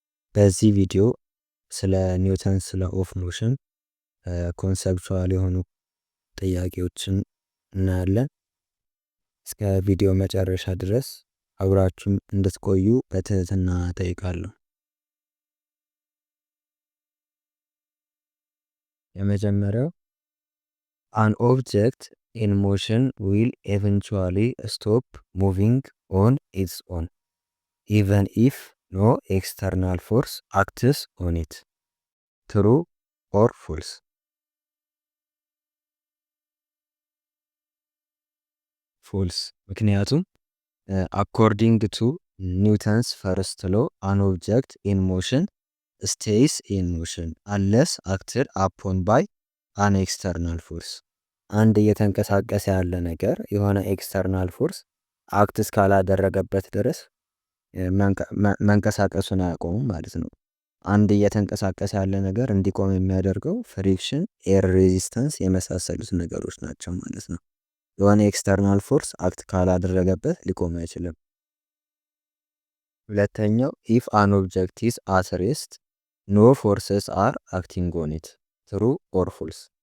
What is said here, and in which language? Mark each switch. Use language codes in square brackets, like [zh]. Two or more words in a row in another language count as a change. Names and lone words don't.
[am] በዚህ ቪዲዮ ስለ [en] Newton's law of motion conceptual [am] የሆኑ ጥያቄዎችን እናያለን። እስከ ቪዲዮ መጨረሻ ድረስ አብራችሁን እንድትቆዩ በትህትና እጠይቃለሁ። [en] የመጀመሪያው an object in motion will eventually stop moving on its own even if no external force acts on it. True or false? false። ምክንያቱም according to Newton's first law an object in motion stays in motion unless acted upon by an external force። [am] አንድ እየተንቀሳቀሰ ያለ ነገር የሆነ [en] external force act [am] እስካላደረገበት ድረስ መንቀሳቀሱን አያቆሙም ማለት ነው። አንድ እየተንቀሳቀሰ ያለ ነገር እንዲቆም የሚያደርገው ፍሪክሽን፣ [en] air resistance [am] የመሳሰሉት ነገሮች ናቸው ማለት ነው። የሆነ [en] external force act [am] ካላደረገበት ሊቆም አይችልም። ሁለተኛው [en] if an object is at rest no forces are acting on it. True or false?